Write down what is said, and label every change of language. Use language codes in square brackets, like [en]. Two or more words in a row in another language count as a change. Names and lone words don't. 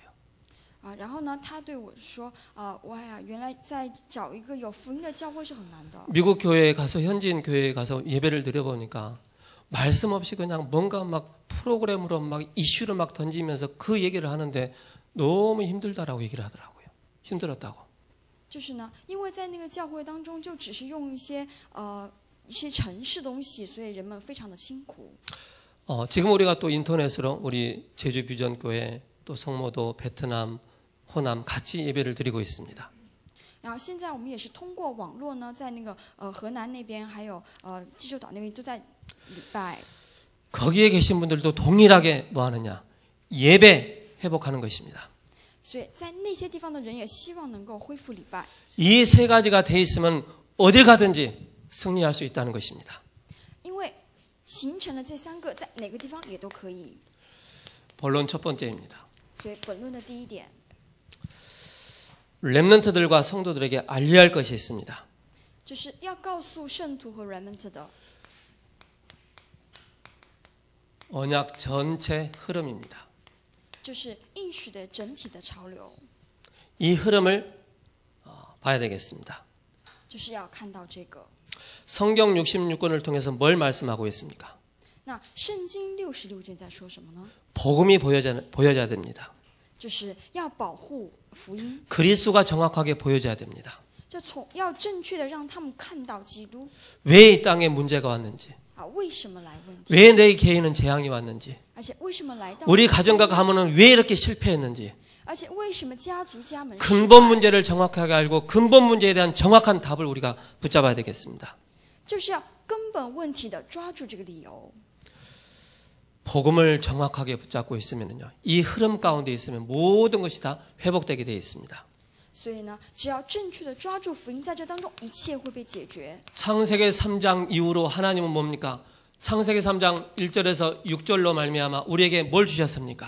[zh] 然后呢，他对我说，哇呀，原来在找一个有福音的教会是很难的。 [ko] 미국 교회에 가서 현지인 교회에 가서 예배를 드려보니까 말씀 없이 그냥 뭔가 막 프로그램으로 막 이슈를 막 던지면서 그 얘기를 하는데 너무 힘들다라고 얘기를 하더라고요. 힘들었다고. [zh] 就是呢，因为在那个教会当中，就只是用一些程式东西，所以人们非常的辛苦。 [ko] 지금 우리가 또 인터넷으로 우리 제주 비전교회 또 성모도 베트남 호남 같이 예배를 드리고 있습니다. [zh] 然后现在我们也是通过网络呢，在那个河南那边还有济州岛那边都在礼拜。 [ko] 거기에 계신 분들도 동일하게 뭐 하느냐? 예배 회복하는 것입니다. [zh] 所以在那些地方的人也希望能够恢复礼拜。 [ko] 이 세 가지가 돼 있으면 어딜 가든지 승리할 수 있다는 것입니다. [zh] 因为形成了这三个，在哪个地方也都可以。 [ko] 본론 첫 번째입니다. [zh] 所以本论的第一点， [ko] 렘넌트들과 성도들에게 알려야 할 것이 있습니다. [zh] 就是要告诉圣徒和 remnant 的 [ko] 언약 전체 흐름입니다. [zh] 就是应许的整体的潮流， [ko] 이 흐름을 봐야 되겠습니다. [zh] 就是要看到这个。 [ko] 성경 66권을 통해서 뭘 말씀하고 있습니까? [zh] 那圣经66卷在说什么呢？ [ko] 복음이 보여져야 됩니다. [zh] 就是要保护福音， [ko] 그리스도가 정확하게 보여져야 됩니다. [zh] 就要正确的让他们看到基督 [ko] 왜 이 땅에 문제가 왔는지, [zh] 为什么来问题， [ko] 왜 내 개인은 재앙이 왔는지, [zh] 而且为什么来到 [ko] 우리 가정과 가문은 왜 이렇게 실패했는지 [zh] 而且为什么家族家门失 [ko] 근본 [zh] 败 [ko] 문제를 정확하게 알고 근본 문제에 대한 정확한 답을 우리가 붙잡아야 되겠습니다. [zh] 就是要根本问题的抓住这个理由。 [ko] 복음을 정확하게 붙잡고 있으면요, 이 흐름 가운데 있으면 모든 것이 다 회복되게 되어 있습니다. [zh] 所以呢，只要正确的抓住福音，在这当中一切会被解决。 [ko] 창세기 3장 이후로 하나님은 뭡니까? 창세기 3장 1절에서 6절로 말미암아 우리에게 뭘 주셨습니까?